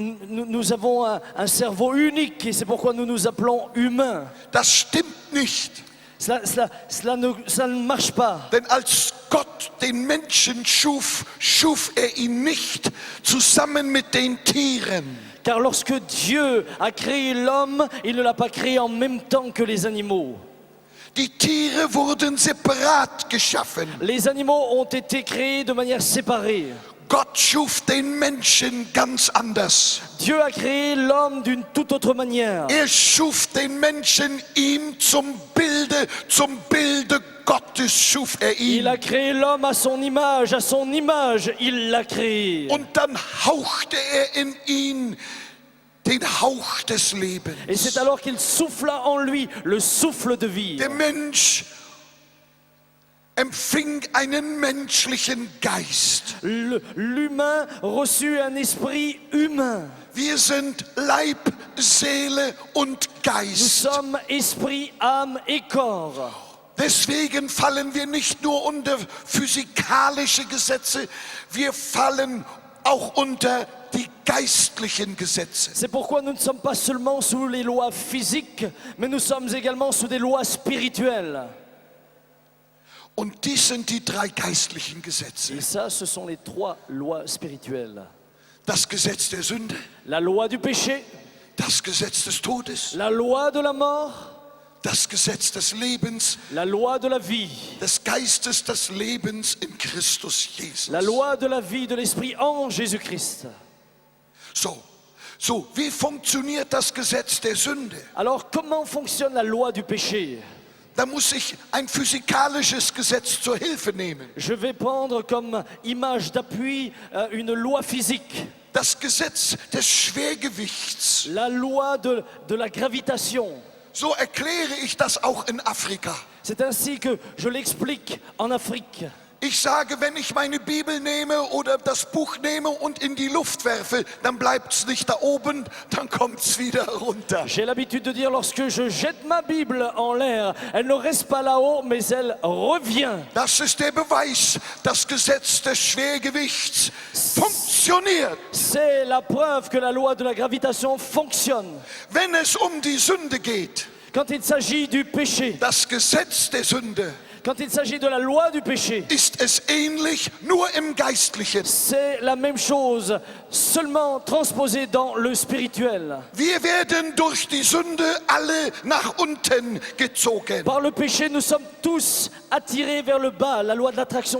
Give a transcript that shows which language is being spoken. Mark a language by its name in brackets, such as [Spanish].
[French] Nous avons un cerveau unique et c'est pourquoi nous nous appelons humains. [German] Das stimmt nicht. [French] Ça ne marche pas. [German] Denn als Gott den Menschen schuf, schuf er ihn nicht zusammen mit den Tieren. [French] Car lorsque Dieu a créé l'homme, il ne l'a pas créé en même temps que les animaux. [German] Die Tiere wurden separat geschaffen. [French] Les animaux ont été créés de manière séparée. [German] Gott schuf den Menschen ganz anders. [French] Dieu a créé l'homme d'une toute autre manière. [German] Schuf den Menschen ihm zum Bilde Gottes schuf ihn. [French] Il a créé l'homme à son image il l'a créé. [German] Und dann hauchte in ihn den Hauch des Lebens. [French] Et c'est alors qu'il souffla en lui le souffle de vie. [German] Der Mensch empfing einen menschlichen Geist. [French] L'humain reçut un esprit humain. [German] Wir sind Leib, Seele und [French] Nous [German] Geist. [French] sommes esprit, âme et corps. [German] Deswegen fallen wir nicht nur unter physikalische Gesetze, wir fallen auch unter die geistlichen Gesetze. [French] C'est pourquoi nous ne sommes pas seulement sous les lois physiques, mais nous sommes également sous des lois spirituelles. [German] Und dies sind die drei geistlichen Gesetze. [French] Et ça, ce sont les trois lois spirituelles. [German] Das Gesetz der Sünde, [French] La loi du péché, [German] das Gesetz des Todes, [French] la loi de la mort, [German] das Gesetz des Lebens, [French] la loi de la vie, [German] des Geistes des Lebens in Christus Jesus. [French] la loi de la vie de l'esprit en Jésus-Christ. [German] So, wie funktioniert das Gesetz der Sünde? [French] Alors, comment fonctionne la loi du péché? [German] Da muss ich ein physikalisches Gesetz zur Hilfe nehmen. [French] Je vais prendre comme image d'appui une loi physique, [German] Das Gesetz des Schwergewichts. [French] la loi de la gravitation. [German] So erkläre ich das auch in Afrika. [French] C'est ainsi que je l'explique en Afrique. [German] Ich sage, wenn ich meine Bibel nehme oder das Buch nehme und in die Luft werfe, dann bleibt es nicht da oben, dann kommt es wieder runter. [French] J'ai l'habitude de dire, lorsque je jette ma Bible en l'air, elle ne reste pas là-haut, mais elle revient. [German] Das ist der Beweis, das Gesetz des Schwergewichts funktioniert. [French] C'est la preuve que la loi de la gravitation fonctionne. [German] Wenn es um die Sünde geht, [French] Quand il s'agit du péché, [German] das Gesetz der Sünde, [French] quand il s'agit de la loi du péché, [German] ist es ähnlich, nur im Geistlichen. [French] c'est la même chose, seulement transposée dans le spirituel. [German] Wir werden durch die Sünde alle nach unten gezogen. [French] Par le péché, nous sommes tous attirés vers le bas, la loi de l'attraction